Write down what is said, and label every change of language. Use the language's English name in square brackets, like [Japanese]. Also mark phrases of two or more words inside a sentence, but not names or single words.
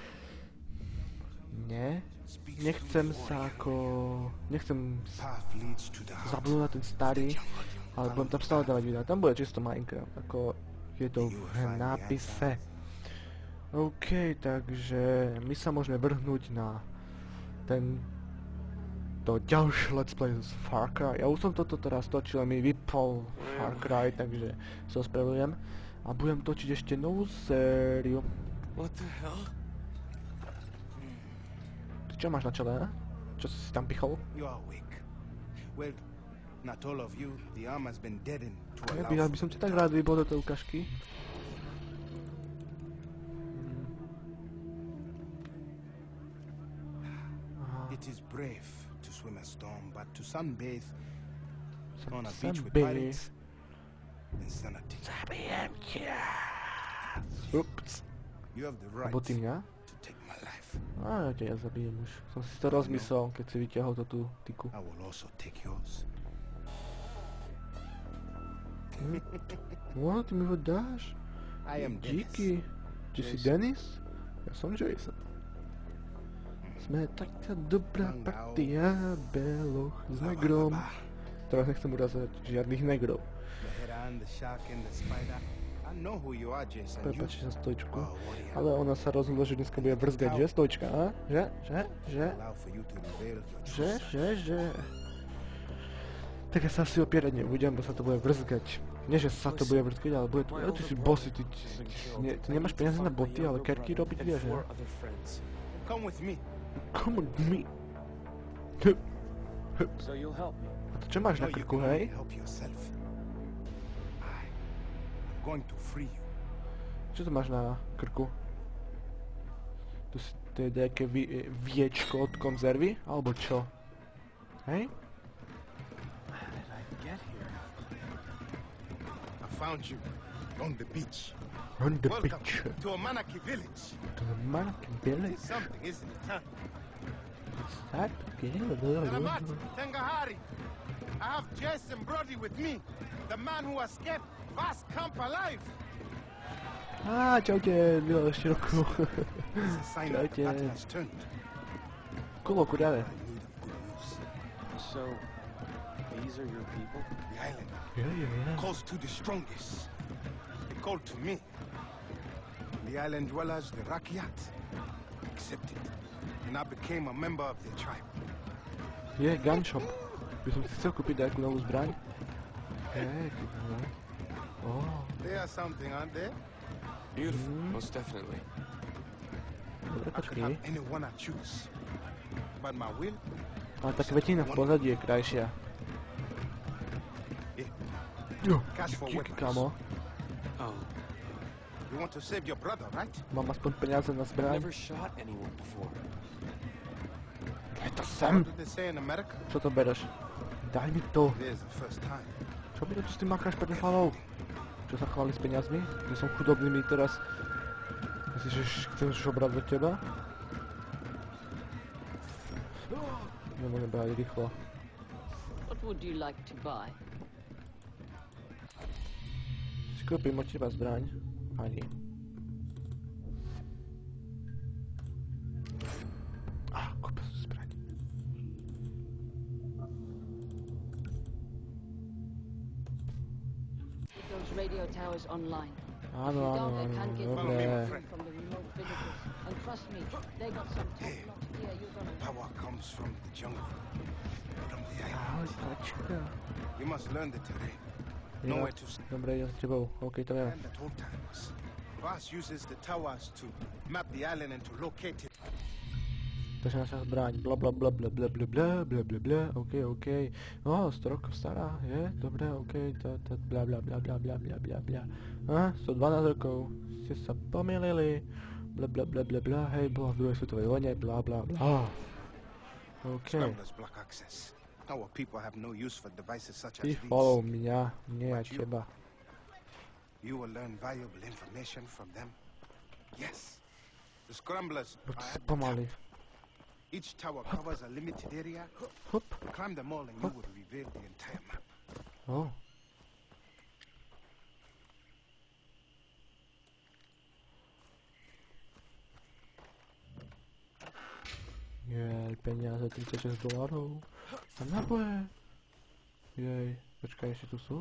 [Slovak] Nechcem zabudnúť na ten starý, ale budem tam stále dávať videa. Tam bude čisto Minecraft, ako je to v nápise. OK, takže my sa môžeme vrhnúť na to ďalšie [English] let's play [Slovak] z Far Cry. Ja už som toto teraz točil, mi vypol Far Cry, takže sa ospravedlňujem. A budem točiť ešte novú sériu. [English] What the hell? [Slovak] Ty čo máš na čele, ne? Čo si tam pichol? [English] You are weak. Well, not all of you. The arm has been deadened to [Slovak] Ja [English] allow [Slovak] by som ti tak rád vybol do tej ukážky. [English] It is brave to swim a storm, but to sunbathe on a Sunbathe. beach with pirates, insanity. [Slovak] Zabijem ťa! Ups. [English] You have the right [Slovak] Abo ty mňa? [English] to take my life. [Slovak] Ja ťa zabijem už. Som si to rozmyslel, keď si vyťahol tú tyku. [English] I will also take yours. [Slovak] Ty mi ho dáš? [English] I am [Slovak] Díky. Ty si Dennis? Ja som Jason. Sme taká dobrá partia beloch s negrom. Teraz nechcem urazať žiadnych negrov. [English] The heron, the shark and the spider. I know who you are, Jason. You [Slovak] Prepáčte za stojičku. [English] are a warrior. [Slovak] Ale ona sa rozhodla, že dneska bude vrzgať, že stojička, a? Že? [English] Allow for you to reveal your true [Slovak] Že? Tak ja sa asi opierať nebudem, bo sa to bude vrzgať. Nie, že sa to bude vrzgať, ale bude to... Ale ty si bossy, ty nemáš peniaze na boty, ale kerky robiť vieš, ne? [English] Come with me. Come on me. So you'll help me. [Slovak] A to čo máš [English] No, [Slovak] na [English] you [Slovak] krku, [English] can only [Slovak] hej? [English] help yourself. I'm going to free you. [Slovak] Čo to máš na krku? To je nejaké viečko od konzervy? Alebo čo? Hej? [English] How did I get here? I found you on the beach. On the Welcome beach. to Amanaki village. To the Monkey Village. It's something, isn't it, huh? That [Malay] Salamat, Tengahari. [English] I have Jason Brody with me, the man who escaped Vast Camp alive. [Slovak] Čaute, bylo ešte roku. [English] It's a sign that the [Slovak] Čaute. [English] battle has turned. Kulo, kudále. I'm in need of good news. So, these are your people? The island Yeah. calls to the strongest. They called to me. The island dwellers, the Rakyat, accepted. And I became a member of their tribe. Je, gun shop. [Slovak] By som si chcel kúpiť nejakú novú zbraň. Hej, ty vole. [English] They are something, aren't they? Beautiful, most definitely. [Slovak] Dobre, [English] I could [Slovak] počkej. [English] have anyone I choose. But my will, [Slovak] Ale tá kvetina v pozadí je krajšia. [English] yeah. [Slovak] Jo, [English] Cash for [Slovak] díky, [English] weapons. [Slovak] kamo. [English] Oh, You want to save your brother, right? [Slovak] Mám aspoň peniaze na [English] I've [Slovak] zbraň. [English] never shot anyone before. [Slovak] Daj to [English] What [Slovak] sem. [English] do they say in America? [Slovak] Čo to bereš? Daj mi to. There's the first time. Čo mi to tu s tým makáš pred hlavou? Čo sa chváli s peniazmi? Že som chudobný mi teraz... Myslíš, že chceš obrať do teba? Nemôžem brať rýchlo. [English] What would you like to buy? [Slovak] Si kúpim od teba zbraň. Ani. Kúpil som zbraň. [English] Get those radio towers online. [Slovak] Áno, [English] Can't get [Slovak] dobre. [English] from the remote villages. And trust me, they got some top-notch gear you're gonna love. Power comes from the jungle, from the island. [Slovak] Ahoj, tačka. [English] You must learn the terrain. [Slovak] Ja, [English] Know where to stand [Slovak] dobre, idem s tebou. OK, to viem. [English] at all times. Vass uses the towers to map the island and to locate it. [Slovak] Takže naša zbraň, bla bla bla bla bla bla bla bla bla bla, OK. 100 rokov stará, je? Dobre, OK, bla bla bla bla bla bla bla bla. 112 rokov, ste sa pomýlili, bla bla bla bla bla, hej, bola v druhej svetovej vojne, bla bla bla. OK, [English] Scramblers block access. Our people have no use for devices such [Slovak] ty [English] as these. [Slovak] follow mňa, nie ja teba. [English] You will learn valuable information from them. Yes. The scramblers [Slovak] Buď [English] are [Slovak] si [English] at the [Slovak] pomaly. [English] top. Each tower covers a limited area. [Slovak] Hop. [English] Climb them all and you will reveal the entire map. [Slovak] O. Jej, peniaze, 36 dolarów. A naboje. Jej, počkaj, ešte tu sú?